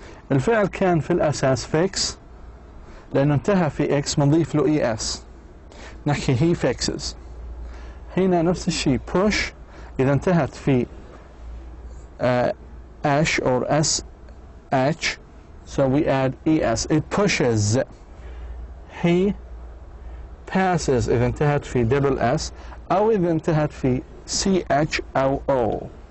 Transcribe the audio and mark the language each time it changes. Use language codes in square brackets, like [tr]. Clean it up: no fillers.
[ar] الفعل كان في الأساس fix لأنه انتهى في X بنضيف له ES. نحكي [en] he fixes. [ar] هنا نفس الشيء [en] push [ar] إذا انتهت في [en] ash or SH so we add ES. It pushes. He passes [ar] إذا انتهت في double S أو إذا انتهت في CH أو O.